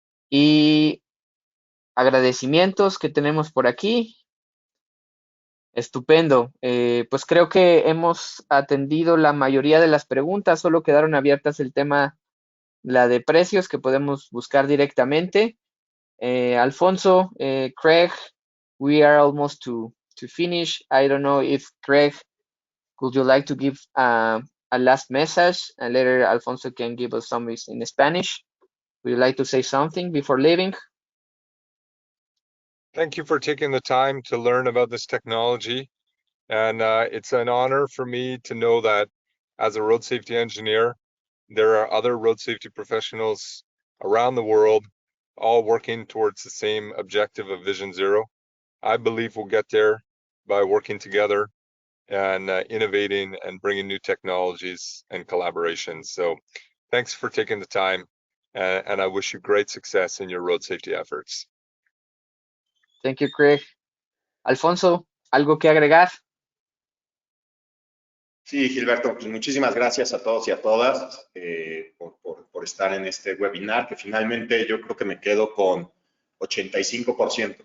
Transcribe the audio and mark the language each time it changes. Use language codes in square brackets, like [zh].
[es] Y agradecimientos que tenemos por aquí. Estupendo. Pues creo que hemos atendido la mayoría de las preguntas. Solo quedaron abiertas el tema, la de precios, que podemos buscar directamente. [en] Alfonso, Craig, we are almost to finish. I don't know if Craig, would you like to give a last message, and later Alfonso can give us some in Spanish. Would you like to say something before leaving? Thank you for taking the time to learn about this technology. And it's an honor for me to know that as a road safety engineer, there are other road safety professionals around the world all working towards the same objective of Vision Zero. I believe we'll get there by working together and innovating and bringing new technologies and collaborations. So thanks for taking the time, and I wish you great success in your road safety efforts. Thank you, Craig. [es] Alfonso, ¿algo que agregar? Sí, Gilberto, pues muchísimas gracias a todos y a todas por estar en este webinar, que finalmente yo creo que me quedo con 85%.